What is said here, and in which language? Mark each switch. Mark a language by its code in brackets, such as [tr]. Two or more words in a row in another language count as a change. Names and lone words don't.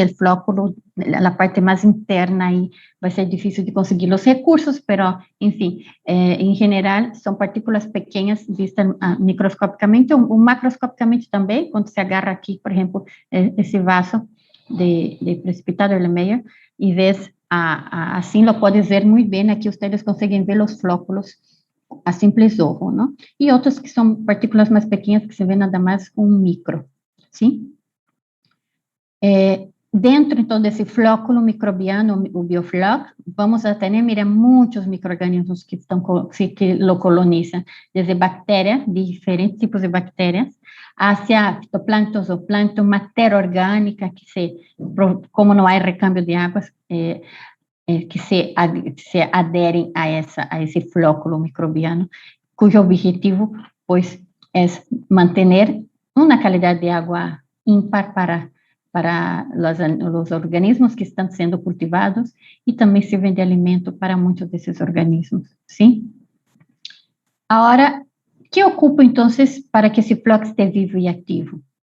[es] el flóculo, la parte más interna, ahí va a ser difícil de conseguir los recursos, pero, en fin, en general, son partículas pequeñas vistas microscópicamente o macroscópicamente también, cuando se agarra aquí, por ejemplo, ese vaso de precipitado Erlenmeyer, y ves, así lo puedes ver muy bien, aquí ustedes consiguen ver los flóculos a simples ojo, ¿no? Y otros que son partículas más pequeñas que se ven nada más un micro, ¿sí? [pt] Dentro, então, desse flóculo microbiano, o BioFloc, [es] vamos a tener, mira, muchos microorganismos que lo colonizan, desde bacterias, diferentes tipos de bacterias, hacia fitoplancton, zooplancton, materia orgánica, [pt] como não há [es] recambio de águas, que se aderen [pt] a esse flóculo microbiano, cujo objetivo, [es] pues, es mantener una calidad de agua ímpar para los organismos que están siendo cultivados y también sirven de alimento para muchos de esos organismos, ¿sí? Ahora, ¿qué ocupa entonces para que ese floc esté vivo y activo?